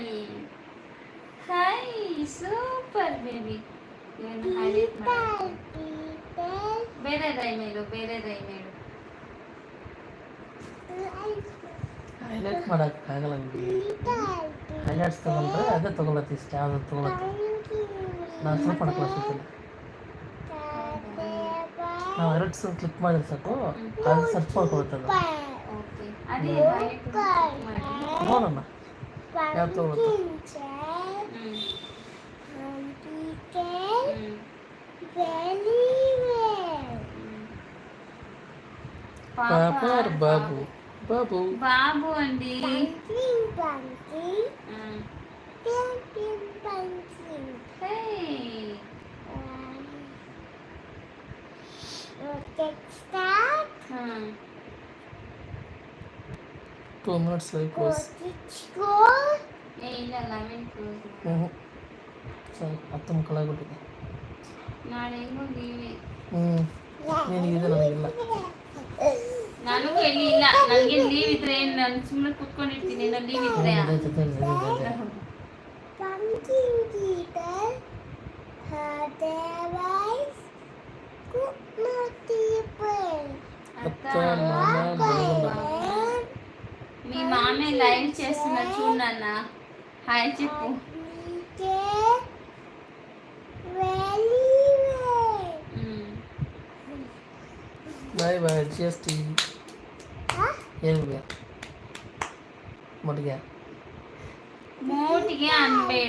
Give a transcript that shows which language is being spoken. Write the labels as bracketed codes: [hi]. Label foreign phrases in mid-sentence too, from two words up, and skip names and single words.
[en] Hi, super baby. [kn] ಇವನು ಹೈಲೈಟ್ ಮಾಡು. ಬೇರೆ ರೈಮ್ ಹೇಳು. ಹೈಲೈಟ್ ಮಾಡೋಕ್ಕಾಗಲ್ಲ ನಿಮಗೆ. ಹೈಲೈಟ್ಸ್ ತಗೊಂಡ್ರೆ ಅದೇ ತಗೊಳತ್ತೆ. ಇಷ್ಟ ಯಾವುದು ತಗೊಳತ್ತೆ ನಾನು ಸ್ವಲ್ಪ ಮಾಡ್ಕೊಳ್ಳೋಕ್ಕಿಲ್ಲ. ನಾವು ಎರಡು ಸಲ ಕ್ಲಿಕ್ ಮಾಡಿದ್ರೆ ಸಾಕು, ಅದು ಸರ್ಚ್ ಮಾಡ್ಕೊಳ್ತದೆ. ಅದೇ ನೋಡೋಣ ಯಾವ್ದು ತಗೊಳುತ್ತೆ. [te] పాప బాబు? బాబు అండి. [en] Two minutes like close. [kn] ಇಲ್ಲ 11 ಕ್ಲೋಸ್. ಸರಿ 10 ಮುಕ್ಕಳಾಗ್ಬಿಟ್ಟಿದೆ. ನಾಳೆ ಹೆಂಗೋ ಲೀವೆ. ನಿನಗಿದೆ, ನನಗಿಲ್ಲ. ನನಗೂ ಎಲ್ಲಿ ಇಲ್ಲ. ನನಗೆ ಲೀವ್ ಇದ್ರೆ ನಾನು ಸುಮ್ಮನೆ ಕೂತ್ಕೊಂಡಿರ್ತೀನಿ. ನಾನು ಲೀವ್ ಇದ್ರೆ [te] మీ మామే లైవ్ చేస్తున్నా చూడు నాన్న. హాయ్ చెప్పు. [en] bye bye [te] GST ಏನು ಮೋಟಿಗೆ ಅನ್ಬೇಡ.